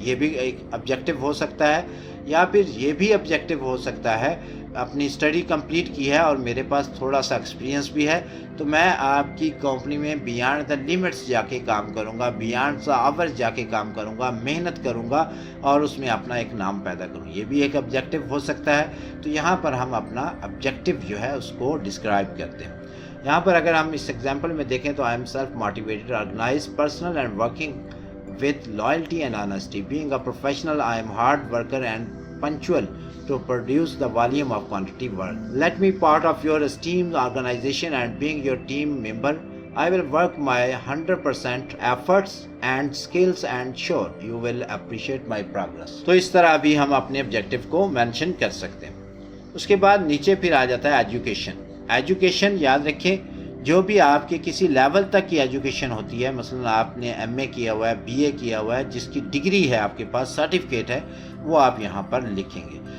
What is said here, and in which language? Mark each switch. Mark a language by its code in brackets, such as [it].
[hi] ये भी एक ऑब्जेक्टिव हो सकता है। या फिर ये भी ऑब्जेक्टिव हो सकता है, अपनी स्टडी कंप्लीट की है और मेरे पास थोड़ा सा एक्सपीरियंस भी है, तो मैं आपकी कंपनी में [en] beyond the limits [hi] जाके काम करूंगा, [en] beyond the hours [hi] जाके काम करूंगा, मेहनत करूंगा और उसमें अपना एक नाम पैदा करूँ। ये भी एक ऑब्जेक्टिव हो सकता है। तो यहाँ पर हम अपना ऑब्जेक्टिव जो है उसको डिस्क्राइब करते हैं। यहाँ पर अगर हम इस एग्जाम्पल में देखें तो [en] I am self motivated, organize, personal and working with loyalty and honesty. Being a professional, I am hard worker and punctual to produce the volume of quantity work. Let me part of your esteemed organization and being your team member. I will work my 100% efforts and skills and sure you will appreciate my progress. [hi] तो इस तरह भी हम अपने objective को mention कर सकते हैं। उसके बाद नीचे फिर आ जाता है एजुकेशन। एजुकेशन याद रखें, जो भी आपके किसी लेवल तक की एजुकेशन होती है, मसलन आपने MA किया हुआ है, BA किया हुआ है, जिसकी डिग्री है आपके पास, सर्टिफिकेट है, वो आप यहाँ पर लिखेंगे।